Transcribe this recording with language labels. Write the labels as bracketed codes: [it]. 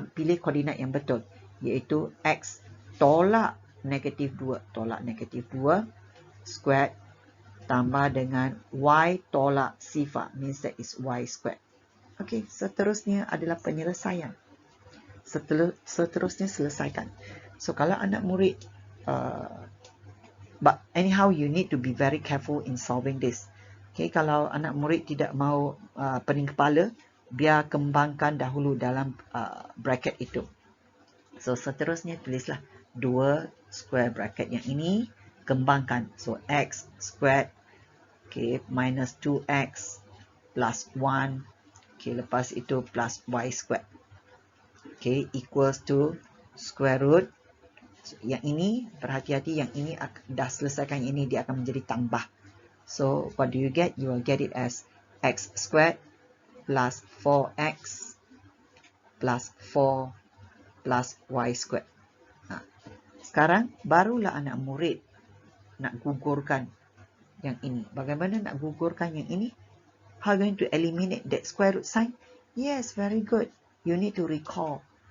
[ms] Pilih koordinat yang betul. Iaitu X tolak negatif 2. Tolak negatif 2 squared tambah dengan Y tolak sifar. [en] Means that is Y squared. [ms] Okey, seterusnya adalah penyelesaian. Seterusnya selesaikan. [en] So [ms] kalau anak murid, [en] but anyhow you need to be very careful in solving this. [ms] Okay, kalau anak murid tidak mau pening kepala, biar kembangkan dahulu dalam bracket itu. So seterusnya tulislah 2 square bracket yang ini, kembangkan. [en] So x squared, okay, minus 2x plus 1, okay, [ms] lepas itu [en] plus y squared, okay, equals to square root. [ms] So, yang ini, berhati-hati, yang ini dah selesaikan ini, dia akan menjadi tambah. [en] So what do you get? You will get it as x squared plus 4x plus 4 plus y squared. [ms] Sekarang barulah anak murid nak gugurkan yang ini. Bagaimana nak gugurkan yang ini? [en] How are you going to eliminate that square root sign? Yes, very good. You need to recall.